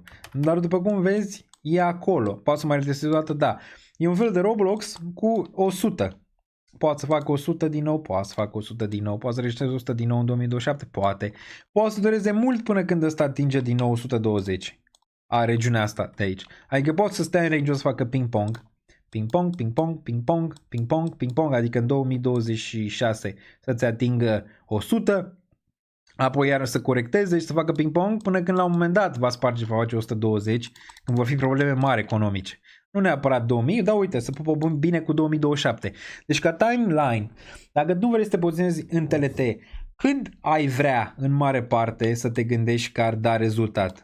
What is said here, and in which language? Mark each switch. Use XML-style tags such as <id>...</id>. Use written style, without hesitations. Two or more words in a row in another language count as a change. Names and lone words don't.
<ro>Dar după cum vezi, e acolo. Poate să mai retestez o dată, da. E un fel de Roblox cu 100. Poate să facă 100 din nou, poate să facă 100 din nou, poate să registreze 100 din nou în 2027, poate. Poate să dureze mult până când ăsta atinge din nou 120. A regiunea asta de aici. Adică poți să stai în range să facă ping-pong. Ping-pong, ping-pong, ping-pong, ping-pong, ping-pong, adică în 2026 să-ți atingă 100, apoi iar să corecteze și să facă ping-pong până când la un moment dat va sparge, va face 120, când vor fi probleme mari economice. Nu neapărat 2000, dar uite, să pupă bine cu 2027. Deci ca timeline, dacă nu vrei să te poziționezi în TLT, când ai vrea în mare parte să te gândești că ar da rezultat?</ro>